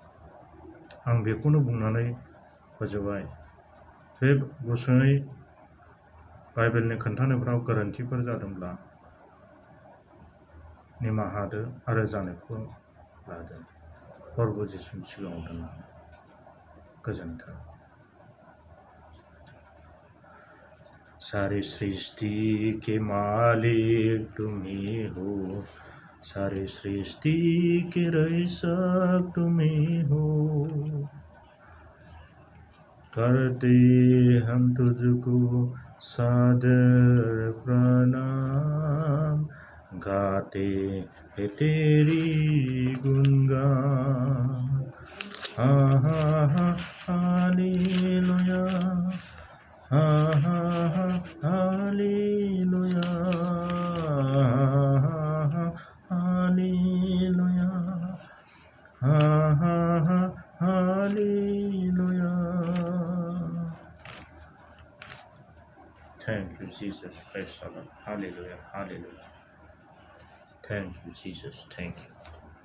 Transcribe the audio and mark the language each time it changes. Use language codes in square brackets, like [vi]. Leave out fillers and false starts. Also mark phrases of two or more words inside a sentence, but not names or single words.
[brx] आं बेखौनो बुंनानै फोजोबबाय। बे गुसुङै बाइबेलनि खोन्थानायफ्राव गोरोन्थिफोर जादोंब्ला निमाहा होदो आरो जानायखौ लादो। प्रभु जिसुनि सिगाङाव दोननानै गोजोन्थों। [hi] सारी सृष्टि के मालिक तुम ही हो, सारी सृष्टि के रक्षक तुम ही हो। करते हम तुझको सादर प्रणाम, गाते हैं तेरी गुणगान। हा हा हा हालेलुया, हा हा हा हालेलुया, हा हा हालेलुया, हा हा हा हालेलुया। [en] Thank you, Jesus. Praise the Lord. Hallelujah. Hallelujah. Thank you, Jesus. Thank you.